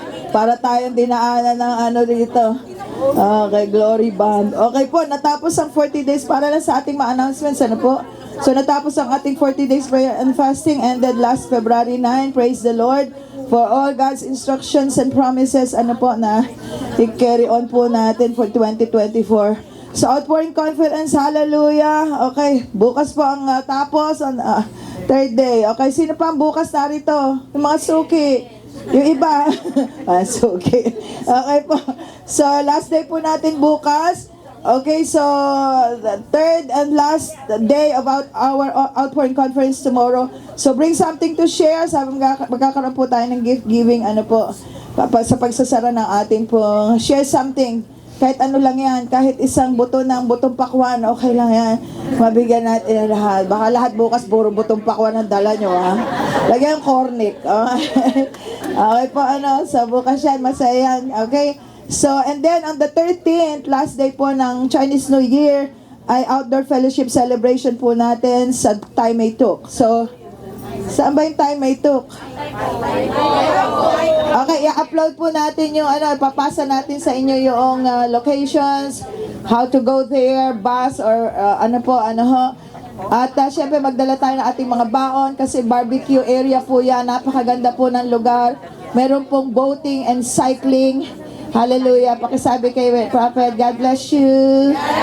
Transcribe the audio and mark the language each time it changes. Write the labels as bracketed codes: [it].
[tl] Para tayong dinaanan ng ano dito. Okay, glory band. Okay po, natapos ang 40 days para lang sa ating mga announcements. Ano po? [en] So [tl] natapos ang ating [en] 40 days prayer and fasting ended last February 9. Praise the Lord for all God's instructions and promises. [tl] Ano po na i-carry on po natin for 2024. So outpouring conference, hallelujah. Okay, bukas po ang tapos on third day. Okay, sino pa ang bukas narito? Yung mga suki. Yung iba. Suki. Okay po. So last day po natin bukas. [en] Okay, so the third and last day of our outpouring conference tomorrow. So bring something to share. [tl] Sabi magkakaroon po tayo ng gift giving. Ano po, sa pagsasara ng ating po. [en] Share something. [tl] Kahit ano lang yan, kahit isang buto ng butong pakwan, okay lang yan. Mabigyan natin lahat. Baka lahat bukas puro butong pakwan ang dala nyo, ha? Lagyan yung cornic. Okay po, ano, so bukas yan, masaya yan. Okay? [en] So, and then on the 13th, last day po ng Chinese New Year, ay outdoor fellowship celebration po natin sa Tai Mai Tuk. [tl] So, saan ba yung Tai Mai Tuk? Okay, i-upload po natin yung ano, ipapasa natin sa inyo yung locations, how to go there, bus or ano po, ano ho. At syempre magdala tayo ng ating mga baon kasi barbecue area po yan, napakaganda po ng lugar. Meron pong boating and cycling. Hallelujah. Pakisabi kay Prophet, [en] God bless you.